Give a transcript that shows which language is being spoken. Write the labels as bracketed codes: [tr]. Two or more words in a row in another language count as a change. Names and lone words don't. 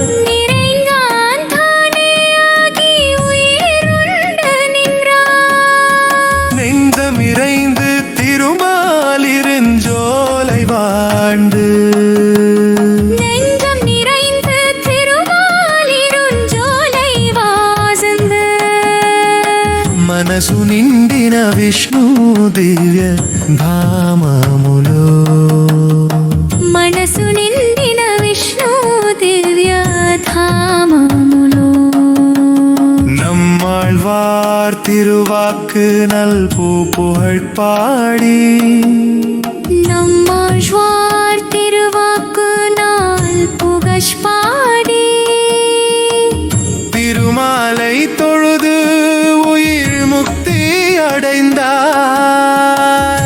[ta] நிறைந்தான் தானே ஆகி உயிருண்டு நின்றான் நெஞ்சமிறைந்து திருமாலிருஞ்சோலை வாழ்ந்து நெஞ்சம் நிறைந்து திருமாலிருஞ்சோலை வாசந்து [te] మనసు నిండిన విష్ణు దివ్య ధామములో మనసు నిండిన విష్ణు దివ్య ధామములో [ta] நம்மாழ்வார் திருவாக்கு நல் புகழ் பாடி நம்மாழ்வார் திருவாக்கு நாள் புகழ் பாடி திருமாலை தொழுது உயிர் முக்தி அடைந்தார்